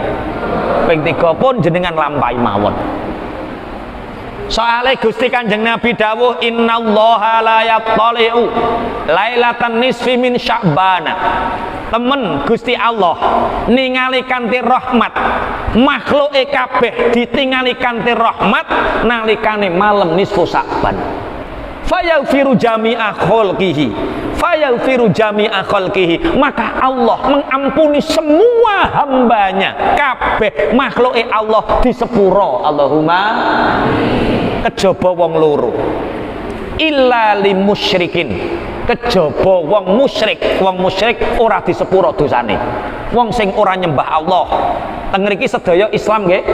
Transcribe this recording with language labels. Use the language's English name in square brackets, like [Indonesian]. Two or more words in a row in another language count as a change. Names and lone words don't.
[Javanese] Ping 3 pun jenengan lampahi mawon. Soale Gusti Kanjeng Nabi dawuh [Arabic] innallaha la yattali'u lailatan nisfi min Sya'bana. [Javanese] Temen Gusti Allah ningali kanthi rahmat makhluke kabeh ditingali kanthi rahmat nalikane malam nisfu Sya'ban. [Arabic] Fayaghfiru jami'a khalqihi [Indonesian] maka Allah mengampuni semua hambanya [Javanese] kabeh makhluke Allah di sepuro. Allahumma kejaba wong loro [Arabic] illa limusyrikin, [Javanese] kejaba wong musyrik ora disepuro dosane. Wong sing ora nyembah Allah. Teng mriki sedaya Islam nggih?